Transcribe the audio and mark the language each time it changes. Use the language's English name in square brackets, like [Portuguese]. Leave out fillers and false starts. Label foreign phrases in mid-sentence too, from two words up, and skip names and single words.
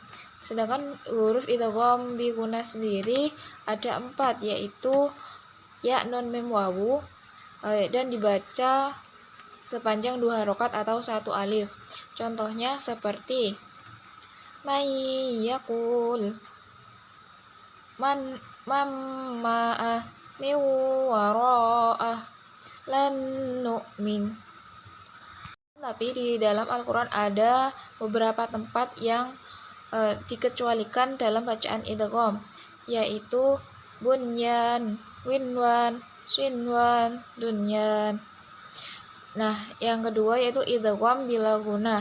[Indonesian] Sedangkan huruf idgham bigunah sendiri ada 4, yaitu ya, nun, mim, wawu, dan dibaca sepanjang 2 harokat atau 1 alif. Contohnya seperti [Arabic] من يقول من معه من ورائه لن نؤمن. [Indonesian] Tapi di dalam Al-Qur'an ada beberapa tempat yang dikecualikan dalam bacaan idgham, yaitu [Arabic] بنيان قنوان صنوان دنيا. [Indonesian] Nah, yang kedua yaitu idgham bila gunah.